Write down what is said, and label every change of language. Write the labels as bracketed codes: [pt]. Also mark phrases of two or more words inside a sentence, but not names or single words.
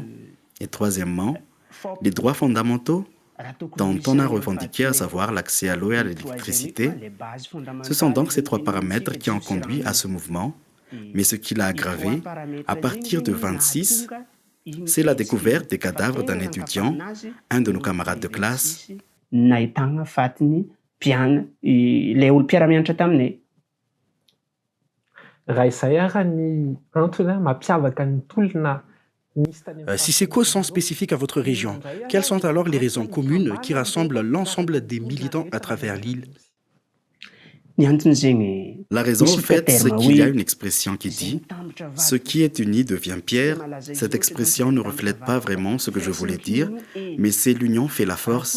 [fr] Et troisièmement, les droits fondamentaux dont on a revendiqué, à savoir l'accès à l'eau et à l'électricité. Ce sont donc ces trois paramètres qui ont conduit à ce mouvement. Mais ce qui l'a aggravé, à partir de 26, c'est la découverte des cadavres d'un étudiant, un de nos camarades de classe. [mg] Raha izay ara ny antony mampiavaka ny tolona nisy tany amin'ny [fr] Si ces causes sont spécifiques à votre région, quelles sont alors les raisons communes qui rassemblent l'ensemble des militants à travers l'île? La raison, au fait, c'est qu'il y a une expression qui dit « Ce qui est uni devient pierre ». Cette expression ne reflète pas vraiment ce que je voulais dire, mais c'est l'union fait la force.